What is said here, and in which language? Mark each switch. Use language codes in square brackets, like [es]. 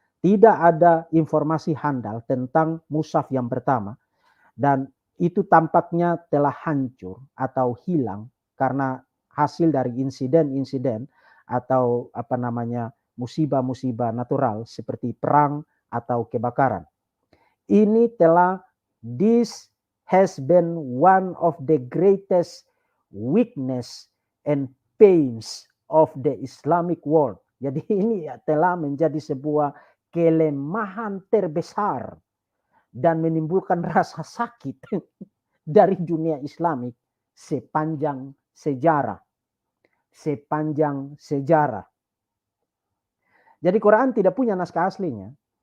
[id] Tidak ada informasi handal tentang mushaf yang pertama, dan itu tampaknya telah hancur atau hilang karena hasil dari insiden-insiden atau apa namanya musibah-musibah natural seperti perang atau kebakaran. Ini telah, [en] this has been one of the greatest weakness and pains of the Islamic world. [id] Jadi ini telah menjadi sebuah kelemahan terbesar dan menimbulkan rasa sakit dari dunia Islamik sepanjang sejarah. Sepanjang sejarah. Jadi Quran tidak punya naskah aslinya.